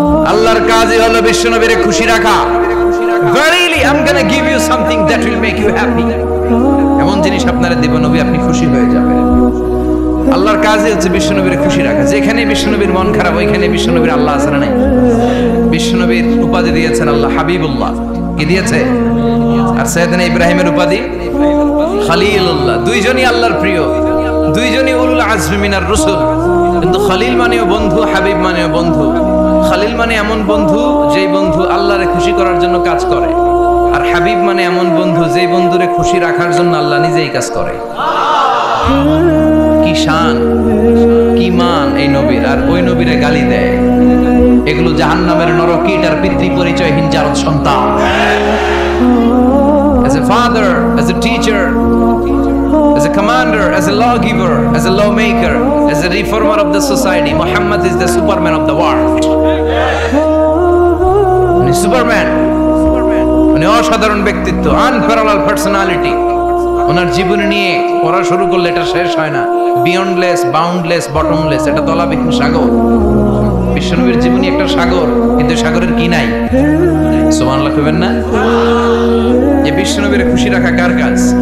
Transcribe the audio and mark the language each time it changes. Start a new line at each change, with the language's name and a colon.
Bangla: আল্লাহর কাজই হলো বিশ্বনবীরে খুশি রাখা।
English: Verily I'm gonna give you something that will make you happy.
Bangla: এমন জিনিস আপনারে দেব নবী, আপনি খুশি হয়ে যাবেন। আল্লাহর কাজই হচ্ছে বিশ্বনবীর খুশি রাখা। যেখানে বিশ্বনবীর মন খারাপ, ওইখানে বিশ্বনবীর আল্লাহ আছে না নাই? বিশ্বনবীর উপাধি দিয়েছেন আল্লাহ হাবিবুল্লাহ। কি দিয়েছে? আর সাইয়েদনা ইব্রাহিমের উপাধি খলিলুল্লাহ। দুইজনই আল্লাহর প্রিয়, দুইজনই
Arabic: উলুল আজমি মিনার রাসূল।
Bangla: কিন্তু খলিল মানেও বন্ধু, হাবিব মানেও বন্ধু। খলিল মানে এমন বন্ধু যেই বন্ধু আল্লাহরে খুশি করার জন্য কাজ করে, আর হাবিব মানে এমন বন্ধু যেই বন্ধুরে খুশি রাখার জন্য আল্লাহ নিজেই কাজ করে। কি শান, কি মান এই নবীর, আর ওই নবীরে গালি দেয়। এগুলো জাহান্নামের নরকীট আর পিতৃ পরিচয়হীন জারদ সন্তান।
English: As a father, as a teacher, as a commander, as a lawgiver, as a lawmaker, as a reformer of the society, Muhammad is the superman of the world.
Bangla: Superman, মানে অসাধারণ ব্যক্তিত্ব,
English: unparalleled personality।
Bangla: ওনার জীবন নিয়ে পড়া শুরু করলে এটা শেষ হয় না।
English: beyondless, boundless, bottomless,
Bangla: এটা তলাবিহীন সাগর। বিশ্বনবীর জীবনী একটা সাগর, কিন্তু সাগরের কি নাই? সুবহানাল্লাহ কইবেন না? এই বিশ্বনবীর খুশি রাখা কার কাজ?